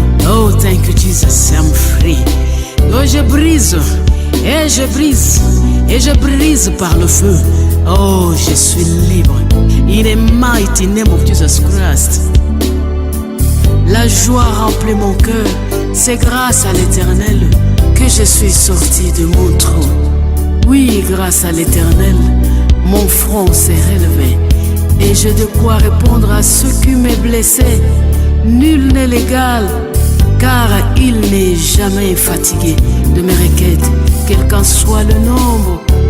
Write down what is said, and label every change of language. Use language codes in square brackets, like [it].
[en] Oh, thank you, Jesus, I'm free. [fr] Oh, je brise, et je brise, et je brise par le feu. Oh, je suis libre. [en] In the mighty name of Jesus Christ. [fr] La joie remplit mon cœur. C'est grâce à l'Éternel que je suis sorti de mon trou. Oui, grâce à l'Éternel, mon front s'est relevé. Et j'ai de quoi répondre à ceux qui m'ont blessé. Nul n'est l'égal, car il n'est jamais fatigué de mes requêtes, quel qu'en soit le nombre.